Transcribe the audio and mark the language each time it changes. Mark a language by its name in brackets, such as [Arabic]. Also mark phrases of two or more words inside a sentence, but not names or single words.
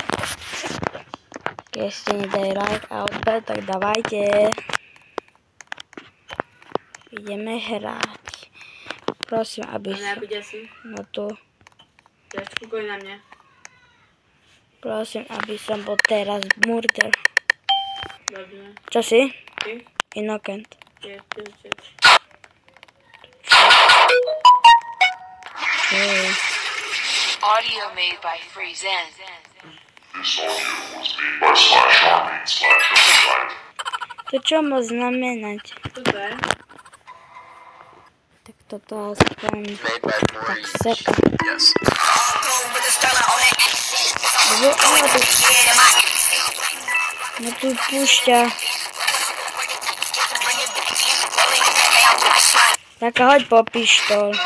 [Slovak] Keď ste nedali like a odber, tak dávajte. Ideme hrať. Prosím, aby som... No tu. Ja kúkaj na mňa. Prosím, aby som bol teraz Murder. Dobre. Čo si? Ty? Innocent. [English] Audio made by Freezen. This audio was made by /army/overdrive. [Slovak] To čo má znamenať? Toto je? Tak toto aspoň tak seka. No tu púšťa. Taká, hoď po pištol.